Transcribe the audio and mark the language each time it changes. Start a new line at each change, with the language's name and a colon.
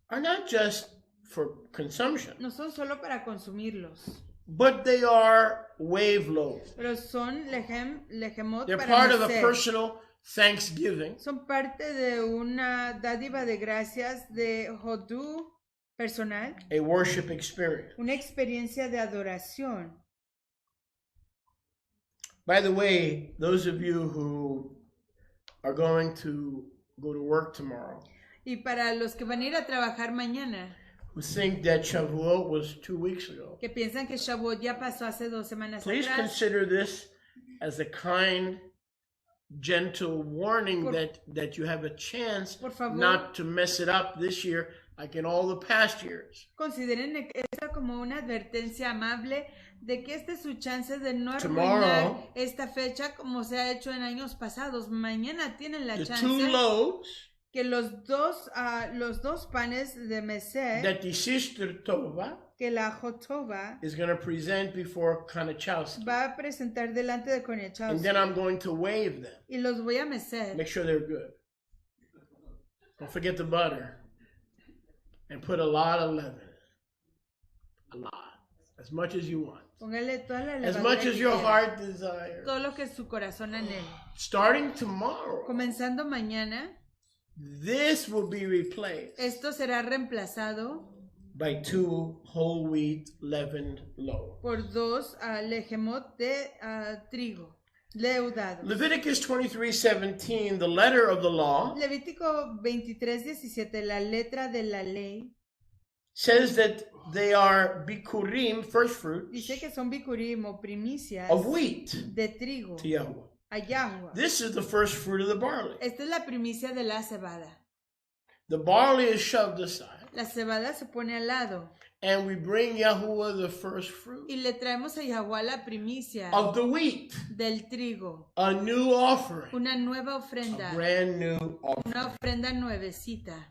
English: are not just for consumption,
Spanish: no son solo para consumirlos,
English: but they are wave loaves.
Spanish: pero son lejemot
English: They're
Spanish: para
English: part of a
Spanish: mecer.
English: personal thanksgiving
Spanish: Son parte de una dádiva de gracias de Hodú personal,
English: a worship experience.
Spanish: una experiencia de adoración.
English: By the way, those of you who are going to go to work tomorrow,
Spanish: Y para los que van a ir a trabajar mañana,
English: who think that Shavuot was 2 weeks ago.
Spanish: que piensan que Shavuot ya pasó hace 2 semanas
English: Please
Spanish: atrás.
English: consider this as a kind, gentle warning that you have a chance
Spanish: Por favor.
English: not to mess it up this year like in all the past years.
Spanish: Consideren esto como una advertencia amable de que esta es su chance de no
English: Tomorrow,
Spanish: arruinar esta fecha como se ha hecho en años pasados. Mañana tienen la
English: The chance 2 loaves
Spanish: que los dos panes de Mesé,
English: that the sister Tova
Spanish: que la Jotova
English: is going to present before Kanachowski.
Spanish: va a presentar delante de
English: And
Spanish: Koniachowski.
English: then I'm going to wave them.
Spanish: Y los voy a mecer.
English: Make sure they're good. Don't forget the butter. And put a lot of leaven. A lot. As much as you want.
Spanish: Póngale toda la
English: As
Spanish: levadura
English: much as
Spanish: que
English: your
Spanish: quiera.
English: heart desires.
Spanish: Todo lo que su corazón anhele.
English: Starting tomorrow,
Spanish: Comenzando mañana,
English: this will be replaced
Spanish: esto será reemplazado
English: by 2 whole wheat leavened loaves.
Spanish: por 2 lejemot de trigo leudados.
English: Leviticus 23:17, the letter of the law,
Spanish: Levítico 23:17, la letra de la ley,
English: says that they are bikurim, first fruits,
Spanish: dice que son bikurim o primicias
English: of wheat
Spanish: de trigo
English: to Yahweh.
Spanish: a Yahweh.
English: This is the first fruit of the barley.
Spanish: Esta es la primicia de la cebada.
English: The barley is shoved aside,
Spanish: La cebada se pone al lado
English: and we bring Yahuwah the first fruit
Spanish: y le traemos a Yahweh la primicia
English: of the wheat,
Spanish: del trigo,
English: a new offering,
Spanish: una nueva
English: a
Spanish: ofrenda,
English: brand new offering.
Spanish: una ofrenda nuevecita.